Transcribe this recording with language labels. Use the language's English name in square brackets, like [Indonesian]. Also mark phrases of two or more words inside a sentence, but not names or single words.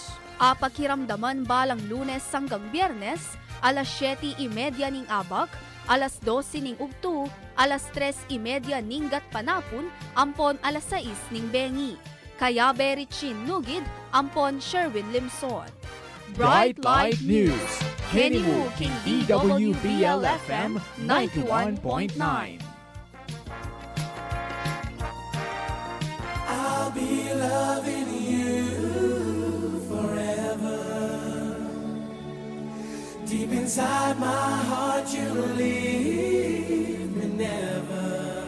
[Pampanga] Pakiramdaman balang Lunes hanggang Biyernes, alas 7:30 ning abak, alas 12 ning ugtu, alas 3:30 ning gatpanapon, ampon alas 6 ning bengi. Kaya Berichin Nugid, ampon Sherwin Limson. Bright Light News, Henimu King DWBL-FM 91.9. [English] I'll be loving you forever. Deep inside my heart you'll leave me never.